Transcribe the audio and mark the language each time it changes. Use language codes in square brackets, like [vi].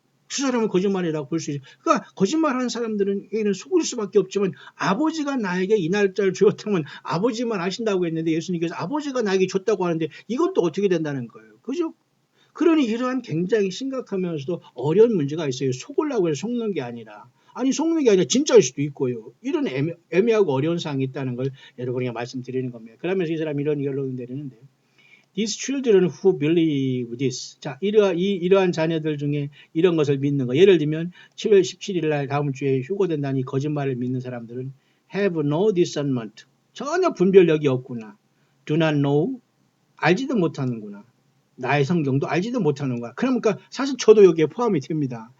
[ko] 그 사람은 거짓말이라고 볼 수 있어요. 그러니까 거짓말하는 사람들은 얘는 속을 수밖에 없지만 아버지가 나에게 이 날짜를 주었다면 아버지만 아신다고 했는데 예수님께서 아버지가 나에게 줬다고 하는데 이것도 어떻게 된다는 거예요. 그죠? 그러니 이러한 굉장히 심각하면서도 어려운 문제가 있어요. 속으려고 해서 속는 게 아니라 아니 속는 게 아니라 진짜일 수도 있고요. 이런 애매하고 어려운 사항이 있다는 걸 여러분에게 말씀드리는 겁니다. 그러면서 이 사람이 이런 결론을 내리는데요. [en] These children who believe this. [ko] 자, 이러한 자녀들 중에 이런 것을 믿는 거. 예를 들면 7월 17일 날 다음 주에 휴고된다는 이 거짓말을 믿는 사람들은 [en] have no discernment. [ko] 전혀 분별력이 없구나. [en] Do not know. [ko] 알지도 못하는구나. 나의 성경도 알지도 못하는 거야. 그러니까 사실 저도 여기에 포함이 됩니다.